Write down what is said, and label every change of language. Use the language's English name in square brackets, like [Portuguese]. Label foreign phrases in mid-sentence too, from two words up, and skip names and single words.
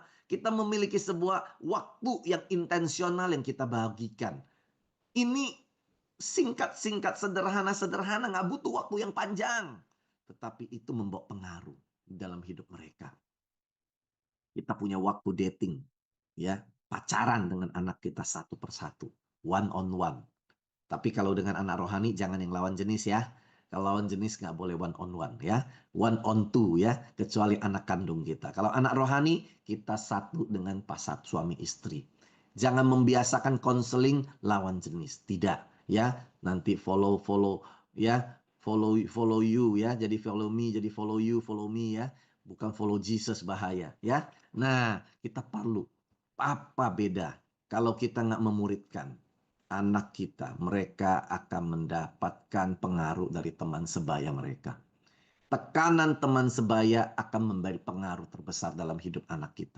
[Indonesian] Kita memiliki sebuah waktu yang intensional yang kita bagikan. Ini singkat-singkat, sederhana-sederhana, nggak butuh waktu yang panjang. Tetapi itu membawa pengaruh dalam hidup mereka. Kita punya waktu dating, ya, pacaran dengan anak kita satu persatu, [English] one on one. [Indonesian] Tapi kalau dengan anak rohani jangan yang lawan jenis ya. Kalau lawan jenis nggak boleh [English] one on one [Indonesian] ya. [English] One on two [Indonesian] ya. Kecuali anak kandung kita. Kalau anak rohani kita satu dengan pasat suami istri. Jangan membiasakan konseling lawan jenis. Tidak ya. Nanti follow ya. [English] Follow you [Indonesian] ya. Jadi [English] follow me, jadi follow me ya. [Indonesian] Bukan follow Jesus, bahaya ya. Nah, kita perlu. Apa beda kalau kita nggak memuridkan anak kita, mereka akan mendapatkan pengaruh dari teman sebaya mereka. Tekanan teman sebaya akan memberi pengaruh terbesar dalam hidup anak kita.